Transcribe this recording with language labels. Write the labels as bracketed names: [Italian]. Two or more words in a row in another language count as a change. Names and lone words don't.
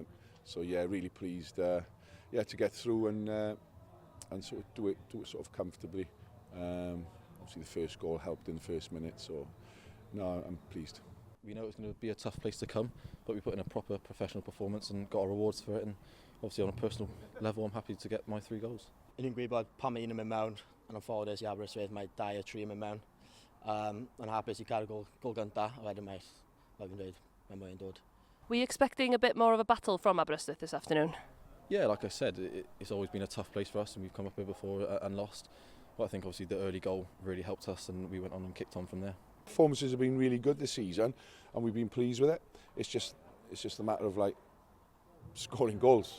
[English] So yeah, really pleased, to get through and sort of do it sort of comfortably. Obviously, the first goal helped in the first minute, so no, I'm pleased. We know it's going to be a tough place to come, but we put in a proper professional performance and got our rewards for it. And obviously, on a personal level, I'm happy to get my 3 goals. [Welsh] Yn gwybod bod pan mae un yn mynd mewn, yn anffodus i Aberystwyth, mae 2 o 3 yn mynd mewn. Yn hapus i cael gol gynta, a wedyn mae mwy yn dod. [English] Were you expecting a bit more of a battle from Aberystwyth this afternoon? Yeah, like I said, it's always been a tough place for us, and we've come up here before and lost. But I think obviously the early goal really helped us, and we went on and kicked on from there. Performances have been really good this season, and we've been pleased with it. It's just a matter of scoring goals.